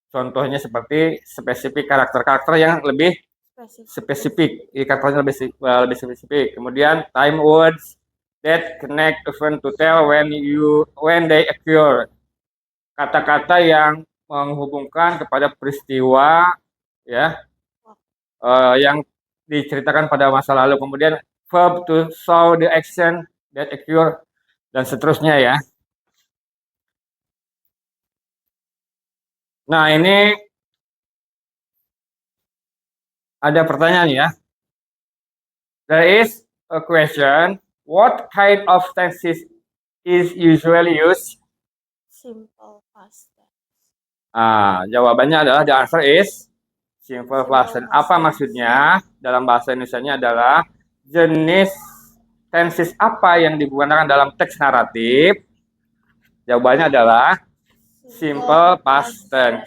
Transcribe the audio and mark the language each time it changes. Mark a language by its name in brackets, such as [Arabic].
[Indonesian] Contohnya seperti spesifik, karakter-karakter yang lebih spesifik, karakternya lebih spesifik. Kemudian [English] time words that connect event to tell when they occur. [Indonesian] Kata-kata yang menghubungkan kepada peristiwa ya, yang diceritakan pada masa lalu. Kemudian [English] verb to show the action that occur, [Indonesian] dan seterusnya ya. Nah, ini ada pertanyaan ya. [English] There is a question, what kind of tenses is usually used? Simple past tense. [Indonesian] Jawabannya adalah [English] the answer is simple past tense. [Indonesian] Apa maksudnya? Dalam bahasa Indonesianya adalah jenis tenses apa yang digunakan dalam teks naratif? Jawabannya adalah simple past tense.